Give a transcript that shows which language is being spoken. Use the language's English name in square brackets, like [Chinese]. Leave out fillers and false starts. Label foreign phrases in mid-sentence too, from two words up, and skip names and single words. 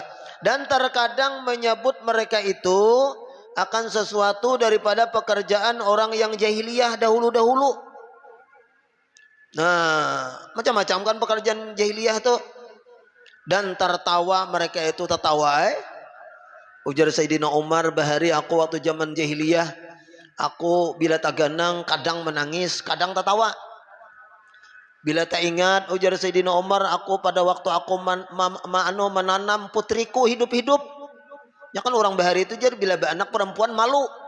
[Banjar] Dan terkadang menyebut mereka itu akan sesuatu daripada pekerjaan orang yang jahiliyah dahulu-dahulu. Nah, macam-macam kan pekerjaan jahiliyah tuh. Dan tertawa mereka itu tertawa. Ujar Sayyidina Umar bahari aku waktu zaman jahiliyah, aku bila tak ganang kadang menangis, kadang tertawa. Bila tak ingat ujar Sayyidina Umar, aku pada waktu aku menanam putriku hidup-hidup. Ya kan orang bahari itu jadi bila anak perempuan malu.